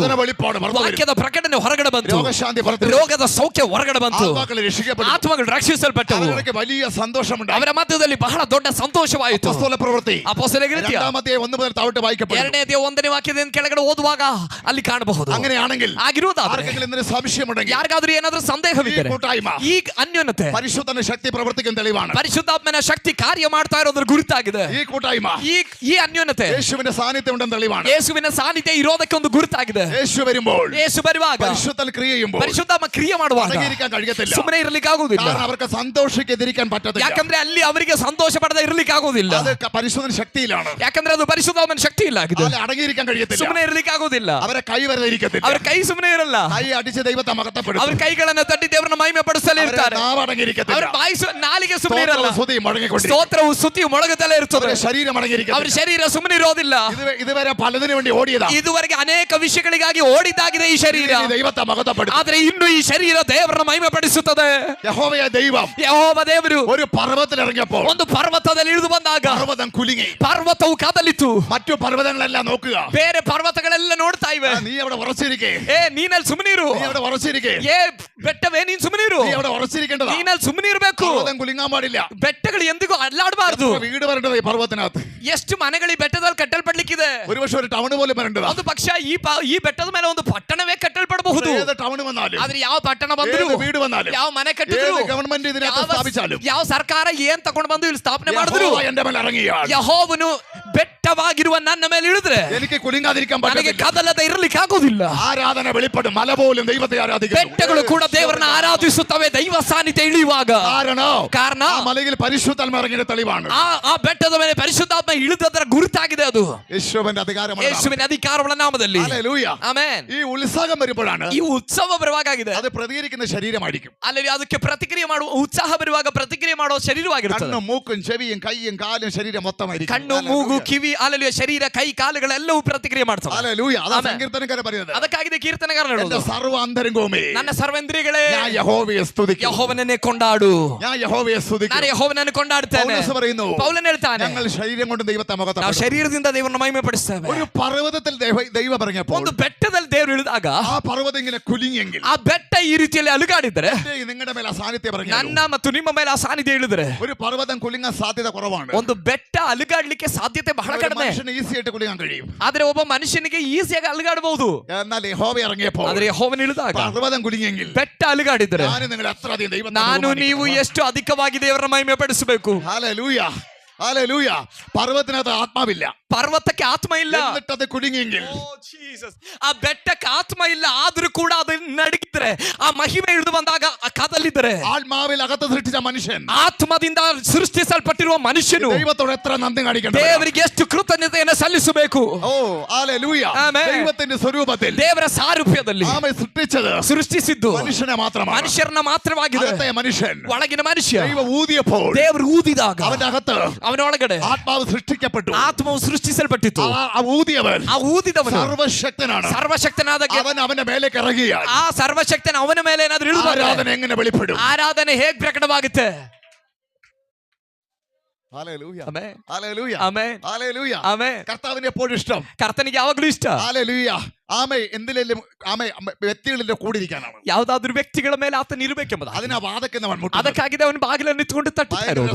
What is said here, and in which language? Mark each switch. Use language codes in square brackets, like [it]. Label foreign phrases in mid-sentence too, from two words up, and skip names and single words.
[ml] വചന വെളിപ്പാട് പുറത്തു വരും. [kn] ವಾಕ್ಯದ ಪ್ರಕಟಣೆ ಹೊರಗಡೆ ಬಂತು. [ml] രോഗശാന്തി പുറത്തു വരും. [kn] ರೋಗದ ಸೌಖ್ಯ ಹೊರಗಡೆ ಬಂತು. [ml] ആത്മാക്കൾ രക്ഷിക്കപ്പെടും. [kn] ಆತ್ಮಗಳು ರಕ್ಷಿಸಲ್ಪಟ್ಟವು. [ml] അവർക്ക് വലിയ സന്തോഷമുണ്ടായി. [kn] ಅವರ ಮಧ್ಯದಲ್ಲಿ ಬಹಳ ದೊಡ್ಡ ಸಂತೋಷವಾಯಿತು. [ml] അപ്പോസ്തല പ്രവൃത്തി [kn] ಅಪೊಸ್ತಲರ ಕೃತ್ಯ [ml] 2 മുതൽ താഴോട്ട് വായിക്കപ്പെടും. [kn] 2-1 ವಾಕ್ಯದಿಂದ ಕೆಳಗಡೆ ಓದುವಾಗ ಅಲ್ಲಿ ಕಾಣಬಹುದು. [ml] അങ്ങനെയാണെങ്കിൽ [kn] ಆಗಿರುವುದಾದ್ರೆ [ml] ആർക്കെങ്കിലും എന്തൊരു സംശയമുണ്ടെങ്കിൽ [kn] ಯಾರಿಗಾದ್ರೂ ಏನಾದ್ರೂ ಸಂದೇಹವಿದ್ದರೆ [ml] ഈ കൂട്ടായ്മ [kn] ಈ ಅನ್ಯೋನ್ಯತೆ [ml] പരിശുദ്ധന്റെ ശക്തി പ്രവർത്തിക്കുന്ന തെളിവാണ്. [kn] ಪರಿಶುದ್ಧಾತ್ಮನ ಶಕ್ತಿ ಕಾರ್ಯ ಮಾಡ್ತಾ ಇರೋದ್ರ ಗುರುತಾಗಿದೆ. [ml] ഈ കൂട്ടായ്മ [kn] ಈ ಅನ್ಯೋನ್ಯತೆ [ml] യേശുവിന്റെ സാന്നിധ്യം ഉണ്ടെന്ന് തെളിവാണ്. [kn] ಯೇಸುವಿನ ಸಾನ್ನಿಧ್ಯ ಇರೋದಕ್ಕೆ ಒಂದು ಗುರುತಾಗಿದೆ. [ml] യേശു വരുമ്പോൾ, [kn] ಯೇಸು ಬರುವಾಗ, [ml] പരിശുദ്ധൻ ക്രിയ ചെയ്യുമ്പോൾ [kn] ಪರಿಶುದ್ಧಾತ್ಮ ಕ್ರಿಯೆ ಮಾಡುವಾಗ [ml] അടങ്ങിയിരിക്കാൻ കഴിയത്തില്ല. [kn] ಸುಮ್ಮನೆ ಇರಲಿಕ್ಕೆ ಆಗುದಿಲ್ಲ. [ml] കാരണം അവർക്ക് സന്തോഷിക്കാതിരിക്കാൻ പറ്റത്തില്ല. [kn] ಯಾಕಂದ್ರೆ ಅಲ್ಲಿ ಅವರಿಗೆ ಸಂತೋಷ ಪಡದೆ ಇರಲಿಕ್ಕೆ ಆಗುದಿಲ್ಲ. [ml] അത് പരിശുദ്ധൻ ശക്തിയിലാണ്. [kn] ಯಾಕಂದ್ರೆ ಅದು ಪರಿಶುದ್ಧಾತ್ಮನ ಶಕ್ತಿ ಇಲ್ಲ ಆಗಿದೆ. [ml] ಅಲ್ಲಿ ಅಡങ്ങിയിരിക്കാൻ കഴിയത്തില്ല. [kn] ಸುಮ್ಮನೆ ಇರಲಿಕ್ಕೆ ಆಗುದಿಲ್ಲ. [ml] അവരെ കൈ വരെ ഇരിക്കത്തില്ല. [kn] ಅವ್ರ ಕೈ ಸುಮ್ಮನೆ ಇರಲ್ಲ. [ml] കൈ അടിച്ച് ദൈവത്തെ മഹത്വപ്പെടുത്തും. [kn] ಅವ್ರ ಕೈಗಳನ್ನ ತಟ್ಟಿ ದೇವರನ್ನ ಮಹಿಮೆ ಪಡಿಸಲೇ ಇರ್ತಾರೆ. [ml] നാവ് അടങ്ങിയിരിക്കത്തില്ല. [kn] ಅವ್ರ ಬಾಯಿ ನಾಲಿಗೆ ಸುಮ್ಮನೆ ಇರಲ್ಲ. [ml] സ്തുതിയും മുഴങ്ങിക്കൊണ്ടിരിക്കും. [kn] ಸ್ತೋತ್ರವು ಸ್ತುತಿಯು ಮೊಳಗುತ್ತಲೇ ಇರ್ತದೆ. [ml] അവരുടെ ശരീരം [kn] ಅವ್ರ [ml] അടങ്ങിയിരിക്കത്തില്ല. [kn] ಶರೀರ ಸುಮ್ಮನೆ ಇರೋದಿಲ್ಲ. [ml] ഇതുവരെ പലതിനു വേണ്ടി ഓടിയതാ. [kn] ಇದುವರೆಗೆ ಅನೇಕ ವಿಷಯಗಳಿಗಾಗಿ ಓಡಿದ್ದಾಗಿದೆ ಈ ಶರೀರ. [ml] ഇനി ദൈവത്തെ മഹത്വപ്പെടുത്തും. [kn] ಆದ್ರೆ ಇನ್ನು ಈ ಶರೀರ ದೇವರನ್ನ ಮಹಿಮೆ ಪಡಿಸುತ್ತದೆ. [ml] യഹോവയായ ദൈവം [kn] ಯೆಹೋವ ದೇವರು [ml] ഒരു പർവ്വതത്തിൽ ഇറങ്ങിയപ്പോൾ [kn] ಒಂದು ಪರ್ವತದಲ್ಲಿ ಇಳಿದು ಬಂದಾಗ [ml] പർവ്വതം കുലുങ്ങി. [kn] ಪರ್ವತವು ಕದಲಿತು. [ml] മറ്റു പർവ്വതങ്ങളെല്ലാം നോക്കുക. [kn] ಬೇರೆ ಪರ್ವತಗಳೆಲ್ಲ ನೋಡ್ತಾ ಇವೆ. [ml] നീ അവിടെ ഉറച്ചിരിക്കേ. [kn] ನೀನಲ್ಲಿ ಸುಮ್ಮನಿರು. [ml] നീ അവിടെ ഉറച്ചിരിക്കേ. [kn] ಬೆಟ್ಟವೇ ನೀನ್ ಸುಮ್ಮನಿರು. [ml] നീ അവിടെ ഉറച്ചിരിക്കേണ്ടതാ. [kn] ನೀನಲ್ಲಿ ಸುಮ್ಮನೆ ಇರಬೇಕು. [ml] പർവ്വതം കുലുങ്ങാൻ പാടില്ല. [kn] ಬೆಟ್ಟಗಳು ಎಂದಿಗೂ ಅಲ್ಲಾಡಬಾರದು. [ml] വീട് വരേണ്ടത് ഈ പർവ്വതത്തിനകത്ത്. [kn] ಎಷ್ಟು ಮನೆಗಳು ಈ ಬೆಟ್ಟದಲ್ಲಿ ಕಟ್ಟಲ್ಪಡ್ಲಿಕ್ಕಿದೆ. [ml] ഒരുപക്ഷെ ഒരു ടൗൺ പോലും വരേണ്ടതാ. [kn] ಒಂದು ಪಕ್ಷ ಈ ಬೆಟ್ಟದ ಮೇಲೆ ಒಂದು ಪಟ್ಟಣವೇ ಕಟ್ಟಲ್ಪಡಬಹುದು. [ml] ഏത് ടൗൺ വന്നാലും, [kn] ಆದ್ರೆ ಯಾವ ಪಟ್ಟಣ ಬಂದ್ರು, [ml] ഏത് വീട് വന്നാലും, [kn] ಯಾವ ಮನೆ ಕಟ್ಟಿದ್ರು, [ml] ഏത് ഗവൺമെന്റ് ഇതിനകത്ത് സ്ഥാപിച്ചാലും, [kn] ಯಾವ ಸರ್ಕಾರ ಏನ್ ತಗೊಂಡು ಬಂದು ಇಲ್ಲಿ ಸ್ಥಾಪನೆ ಮಾಡಿದ್ರು, [ml] യഹോവ എന്റെ മേൽ ഇറങ്ങിയാൽ [kn] ಯೆಹೋವನು ಬೆಟ್ಟವಾಗಿರುವ ನನ್ನ ಮೇಲೆ ಇಳಿದ್ರೆ [ml] എനിക്ക് കുലുങ്ങാതിരിക്കാൻ [kn] ನನಗೆ [ml] പറ്റില്ല. [kn] ಕದಲದೆ ಇರಲಿಕ್ಕೆ ಆಗೋದಿಲ್ಲ. [ml] ആരാധന വെളിപ്പെടും. മല പോലും ദൈവത്തെ ആരാധിക്കുന്നു. [kn] ಬೆಟ್ಟಗಳು ಕೂಡ ದೇವರನ್ನ ಆರಾಧಿಸುತ್ತವೆ ದೈವ ಸಾನ್ನಿಧ್ಯ ಇಳಿಯುವಾಗ. ಕಾರಣ [ml] ആ മലയിൽ പരിശുദ്ധാത്മ ഇറങ്ങിയ തെളിവാണ്. [kn] ಆ ಬೆಟ್ಟದ ಮೇಲೆ ಪರಿಶುದ್ಧಾತ್ಮ ಇಳಿದದರ ಗುರುತಾಗಿದೆ ಅದು. [ml] യേശുവിന്റെ അധികാരമാണ്. [kn] ಯೇಸುವಿನ ಅಧಿಕಾರಗಳ ನಾಮದಲ್ಲಿ. [ml] ഹല്ലേലൂയ. [kn] ಆಮೆನ್. [ml] ഈ ഉത്സാഹം വരുമ്പോഴാണ് [kn] ಈ ಉತ್ಸವ ಬರುವಾಗಿದೆ. [ml] അത് പ്രതികരിക്കുന്ന ശരീരമായിരിക്കും. [kn] ಅಲ್ಲಿ ಅದಕ್ಕೆ ಪ್ರತಿಕ್ರಿಯೆ ಮಾಡುವ ಉತ್ಸಾಹ ಬರುವಾಗ ಪ್ರತಿಕ್ರಿಯೆ ಮಾಡುವ ಶರೀರವಾಗಿರುತ್ತದೆ. [ml] കണ്ണും മൂക്കും ചെവിയും കൈയും കാലും ശരീരം മൊത്തമായിരിക്കും. [kn] ಕಣ್ಣು ಮೂಗು ಕಿವಿ ಅಲ್ಲಲ್ಲಿ ಶರೀರ ಕೈ ಕಾಲುಗಳೆಲ್ಲವೂ ಪ್ರತಿಕ್ರಿಯೆ ಮಾಡ್ತವೆ. [ml] ഹല്ലേലൂയ. അതാ സങ്കീർത്തനക്കാരൻ പറയുന്നത്. [kn] ಅದಕ್ಕಾಗಿದೆ ಕೀರ್ತನೆಗಾರನು [ml] എന്റെ [kn] ಹೇಳೋದು, [ml] സർവ്വ അന്തരംഗവുമേ [kn] ನನ್ನ ಸರ್ವೇಂದ್ರಿಯಗಳೇ [ml] ഞാൻ യഹോവയെ സ്തുതിക്കും. [kn] ಯೆಹೋವನನ್ನೇ ಕೊಂಡಾಡು. [ml] ഞാൻ യഹോവയെ സ്തുതിക്കും. [kn] ನಾನು ಯೆಹೋವನನ್ನು ಕೊಂಡಾಡ್ತೇನೆ. [ml] പൗലോസ് പറയുന്നു, [kn] ಪೌಲನ್ ಹೇಳ್ತಾನೆ, [ml] ഞങ്ങൾ ശരീരം കൊണ്ട് ദൈവത്തെ [kn] ನಾವು [ml] മഹത്വപ്പെടുത്തും. [kn] ಶರೀರದಿಂದ ದೇವರನ್ನ ಮಹಿಮೆ ಪಡಿಸ್ತೇವೆ. [ml] ഒരു പർവ്വതത്തിൽ ദൈവം ഇറങ്ങിയപ്പോൾ [kn] ಒಂದು ಬೆಟ್ಟದಲ್ಲಿ ದೇವರು ಇಳಿದಾಗ [ml] ആ പർവ്വതം ഇങ്ങനെ കുലുങ്ങിയെങ്കിൽ, [kn] ಆ ಬೆಟ್ಟ ಈ ರೀತಿಯಲ್ಲಿ ಅಲುಗಾಡಿದ್ರೆ, [ml] നിങ്ങളുടെ മേലെ ആ സാന്നിധ്യം ഇറങ്ങി, [kn] ನನ್ನ ಮತ್ತು ನಿಮ್ಮ ಮೇಲೆ ಆ ಸಾನ್ನಿಧ್ಯ ಇಳಿದ್ರೆ, [ml] ഒരു പർവ്വതം കുലുങ്ങാൻ സാധ്യത കുറവാണ്. [kn] ಒಂದು ಬೆಟ್ಟ ಅಲುಗಾಡ್ಲಿಕ್ಕೆ ಸಾಧ್ಯತೆ ಬಹಳ [ml] ഒരു [kn] ಕಡಿಮೆ. [ml] മനുഷ്യന് ഈസി ആയിട്ട് കുലുങ്ങാൻ കഴിയും. [kn] ಆದ್ರೆ ಒಬ್ಬ ಮನುಷ್ಯನಿಗೆ ಈಸಿಯಾಗಿ ಅಲುಗಾಡಬಹುದು. [ml] എന്നാൽ യഹോവ ഇറങ്ങിയപ്പോൾ [kn] ಆದ್ರೆ ಯೆಹೋವನು ಇಳಿದಾಗ [ml] പർവ്വതം കുലുങ്ങിയെങ്കിൽ [kn] ಬೆಟ್ಟ ಅಲುಗಾಡಿದ್ರೆ, [ml] ഞാനും നിങ്ങൾ എത്ര അധികം ദൈവത്തെ [kn] ನಾನು [ml] ബഹുമാനിക്കണം. [kn] ನೀವು ಎಷ್ಟು ಅಧಿಕವಾಗಿ ದೇವರ ಮಹಿಮೆ ಪಡಿಸಬೇಕು. [ml] ഹല്ലേലൂയ. ഹല്ലേലൂയ. പർവ്വതത്തിനകത്ത് ആത്മാവില്ല. [kn] ಪರ್ವತಕ್ಕೆ ಆತ್ಮ ಇಲ್ಲ. [ml] എന്നിട്ടത് കുലുങ്ങിയെങ്കിൽ, [kn] ಆ ಬೆಟ್ಟಕ್ಕೆ ಆತ್ಮ ಇಲ್ಲ, ಆದ್ರೂ ಕೂಡ ಅದು ನಡಗಿದ್ರೆ, ಆ ಮಹಿಮೆ ಇಳಿದು ಬಂದಾಗ ಕದಲಿದ್ರೆ, [ml] ആത്മാവിൽ അകത്ത് സൃഷ്ടിച്ച മനുഷ്യൻ [kn] ಆತ್ಮದಿಂದ ಸೃಷ್ಟಿಸಲ್ಪಟ್ಟಿರುವ ಮನುಷ್ಯನು [ml] ദൈവത്തോട് എത്ര നന്ദി കാണിക്കണം. [kn] ದೇವರಿಗೆ ಎಷ್ಟು ಕೃತಜ್ಞತೆಯನ್ನು ಸಲ್ಲಿಸಬೇಕು. [ml] ഓ ഹല്ലേലൂയ. ആമേൻ. ദൈവത്തിന്റെ സ്വരൂപത്തിൽ [kn] ದೇವರ ಸಾರೂಪ್ಯದಲ್ಲಿ [ml] ആമേ സൃഷ്ടിച്ചത് [kn] ಸೃಷ್ಟಿಸಿದ್ದು [ml] മനുഷ്യനെ മാത്രമാണ്. [kn] ಮನುಷ್ಯರನ್ನ ಮಾತ್ರವಾಗಿದೆ. [ml] അകത്തെ മനുഷ്യൻ [kn] ಒಳಗಿನ ಮನುಷ್ಯ [ml] ദൈവം ഊതിയപ്പോൾ [kn] ದೇವರು ഊದಿದಾಗ [ml] അവന്റെ അകത്ത് [kn] ಅವನ ಒಳಗಡೆ [ml] ആത്മാവ് സൃഷ്ടിക്കപ്പെട്ടു. [kn] ಆತ್ಮವು ಸೃಷ್ಟಿಸಲ್ಪಟ್ಟಿತು. [ml] ആ ഊതിയവൻ [kn] ಆ ಊದಿದವನು [ml] സർവശക്തനാണ്. [kn] ಸರ್ವಶಕ್ತನಾದ [ml] അവൻ അവന്റെ മേലേക്ക് ഇറങ്ങിയാൽ [kn] ಆ ಸರ್ವಶಕ್ತನ ಅವನ ಮೇಲೆ ಏನಾದ್ರೂ ಇಳಿದು ಬಂದ್ರೆ [ml] ആരാധന എങ്ങനെ വെളിപ്പെടും? [kn] ಆರಾಧನೆ ಹೇಗ್ ಪ್ರಕಟವಾಗುತ್ತೆ? [ml] ഹല്ലേലൂയ. [kn] ಆಮೆನ್. [ml] ഹല്ലേലൂയ. [kn] ಆಮೆನ್. [ml] ഹല്ലേലൂയ. [kn] ಆಮೆನ್. [ml] കർത്താവിനെ എപ്പോഴും ഇഷ്ടം. [kn] ಕರ್ತನಿಗೆ ಯಾವಾಗಲೂ ಇಷ್ಟ. [ml] ഹല്ലേലൂയ. ആമേ എന്തിലും ആമേ വ്യക്തികളിലെ കൂടിയിരിക്കാനാണ്. [kn] ಯಾವ್ದಾದ್ರು ವ್ಯಕ್ತಿಗಳ ಮೇಲೆ ಆತನ ಇರಬೇಕೆಂಬುದು. [ml] അതിനാ വാദക്കുന്നവൻ മുട്ടുന്നത്. [kn] ಅದಕ್ಕಾಗಿದೆ ಅವನು ಬಾಗಿಲನ್ನು ನಿಂತ್ಕೊಂಡು ತಟ್ಟುತ್ತಾ ಇರೋದು.